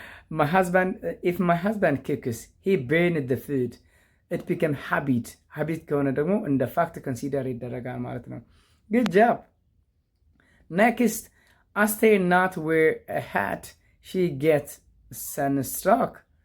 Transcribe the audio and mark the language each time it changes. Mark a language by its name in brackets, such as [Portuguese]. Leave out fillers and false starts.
[English] If my husband cooks, he burned the food. It became habit. [Amharic] Habit ከሆነ ደግሞ እንደ ፋክት ኮንሲደር ይደረጋል ማለት ነው። [English] Good job. Next, Aster not wear a hat. She gets sunstroke.